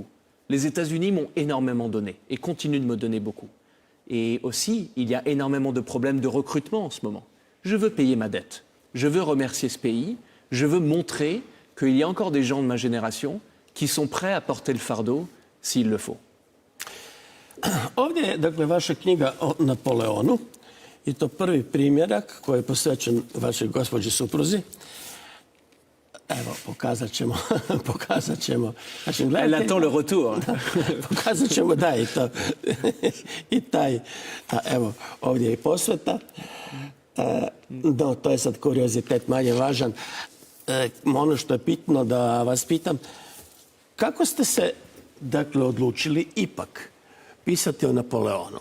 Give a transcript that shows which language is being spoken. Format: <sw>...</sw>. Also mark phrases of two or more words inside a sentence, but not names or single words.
<fr>Les États-Unis m'ont énormément donné et continuent de me donner beaucoup. Et aussi, il y a énormément de problèmes de recrutement en ce moment. Je veux payer ma dette. Je veux remercier ce pays. Je veux montrer qu'il y a encore des gens de ma génération qui sont prêts à porter le fardeau s'il le faut.</fr> <hr>Ovdje je, dakle, vaša knjiga o Napoleonu i to prvi primjerak koji je posvećen vašoj gospođi supruzi. Evo, pokazat ćemo našim gledateljima.</hr> <fr>Elle attend le retour.</fr> <hr>Pokazat ćemo, da, i to. I taj, evo, ovdje je i posveta. No, to je sad kuriozitet manje važan. Ono što je bitno da vas pitam, kako ste se, dakle, odlučili ipak pisati o Napoleonu?</hr>